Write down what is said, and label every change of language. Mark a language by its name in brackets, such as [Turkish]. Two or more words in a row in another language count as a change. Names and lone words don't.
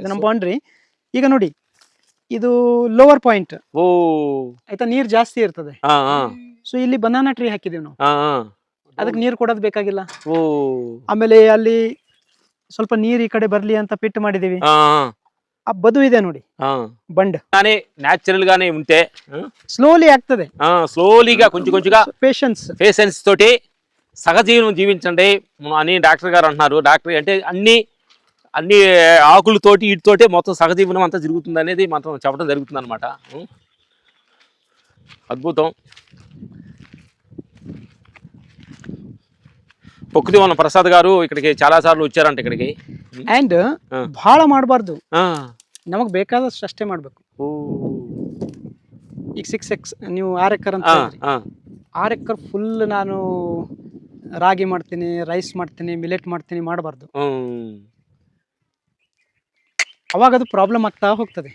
[Kannada] ನಮ್ಮ ಬೌಂಡ್ರಿ. ಈಗ ನೋಡಿ, ಇದು [English] lower point. [Kannada] ಓ, ಆಯ್ತಾ, ನೀರ್ ಜಾಸ್ತಿ ಇರ್ತದೆ. ಸೊ ಇಲ್ಲಿ [English] banana tree [Kannada] ಹಾಕಿದೀವಿ ನಾವು, ಅದಕ್ಕೆ ನೀರ್ ಕೊಡೋದ್ ಬೇಕಾಗಿಲ್ಲ. ಆಮೇಲೆ ಅಲ್ಲಿ ಸ್ವಲ್ಪ ನೀರ್ ಈ ಕಡೆ ಬರ್ಲಿ ಅಂತ ಪಿಟ್ ಮಾಡಿದೀವಿ. ಆ ಬದು ಇದೆ ನೋಡಿ, [Telugu] బండ్ న్యాచురల్ గానే ఉంటే [Kannada] స్లోలీ ಆಗ್ತದೆ, [Telugu] స్లోలీగా కొంచెంగా పేషెన్స్ తోటి సహజీవనం జీవించండి అని డాక్టర్ గారు అంటున్నారు. డాక్టర్ అంటే అన్ని ఆకులతోటి వీటితోటే మొత్తం సహజీవనం అంతా జరుగుతుంది అనేది మాత్రం చెప్పడం జరుగుతుంది అనమాట. అద్భుతం. ప్రకృతి వన ప్రసాద్ గారు ఇక్కడికి చాలా సార్లు వచ్చారంట ఇక్కడికి. [Kannada] అండ్ ಬಹಳ ಮಾಡಬಾರ್ದು, ನಮಗ್ ಬೇಕಾದಷ್ಟು ಅಷ್ಟೇ ಮಾಡ್ಬೇಕು. ಈಗ 6 ನೀವು 6 ಎಕರ್ ಅಂತ 6 ಎಕರ್ ಫುಲ್ ನಾನು ರಾಗಿ ಮಾಡ್ತೀನಿ, ರೈಸ್ ಮಾಡ್ತೀನಿ, ಮಿಲೆಟ್ ಮಾಡ್ತೀನಿ ಮಾಡಬಾರ್ದು. ಅವಾಗ ಅದು ಪ್ರಾಬ್ಲಮ್ ಆಗ್ತಾ ಹೋಗ್ತದೆ.